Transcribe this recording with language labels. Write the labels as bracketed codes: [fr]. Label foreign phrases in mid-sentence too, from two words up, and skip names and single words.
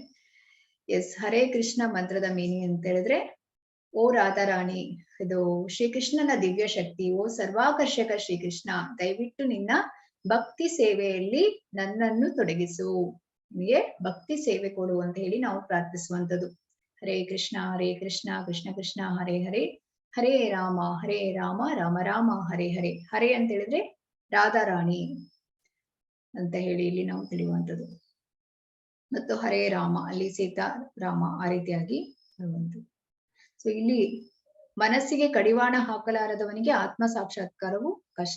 [kn] ಎಸ್, ಹರೇ ಕೃಷ್ಣ ಮಂತ್ರದ ಮೀನಿಂಗ್ ಅಂತ ಹೇಳಿದ್ರೆ, ಓ ರಾಧಾರಾಣಿ, ಇದು ಶ್ರೀಕೃಷ್ಣನ ದಿವ್ಯ ಶಕ್ತಿ, ಓ ಸರ್ವಾಕರ್ಷಕ ಶ್ರೀಕೃಷ್ಣ, ದಯವಿಟ್ಟು ನಿನ್ನ ಭಕ್ತಿ ಸೇವೆಯಲ್ಲಿ ನನ್ನನ್ನು ತೊಡಗಿಸು. ನಿಮಗೆ ಭಕ್ತಿ ಸೇವೆ ಕೊಡು ಅಂತ ಹೇಳಿ ನಾವು ಪ್ರಾರ್ಥಿಸುವಂಥದ್ದು. [sa] ಹರೇ ಕೃಷ್ಣ ಕೃಷ್ಣ ಕೃಷ್ಣ ಹರೇ ಹರೇ, ಹರೇ ರಾಮ ರಾಮ ರಾಮ ಹರೇ ಹರೇ. [kn] ಹರೇ ಅಂತ ಹೇಳಿದ್ರೆ ರಾಧಾರಾಣಿ ಅಂತ ಹೇಳಿ ಇಲ್ಲಿ ನಾವು ತಿಳಿಯುವಂಥದ್ದು. ಮತ್ತು ಹರೇ ರಾಮ ಅಲ್ಲಿ ಸೀತಾ ರಾಮ ಆ ರೀತಿಯಾಗಿ ಬರುವಂಥದ್ದು. ಸೊ ಇಲ್ಲಿ ಮನಸ್ಸಿಗೆ ಕಡಿವಾಣ ಹಾಕಲಾರದವನಿಗೆ ಆತ್ಮ ಸಾಕ್ಷಾತ್ಕಾರವು ಕಷ್ಟ.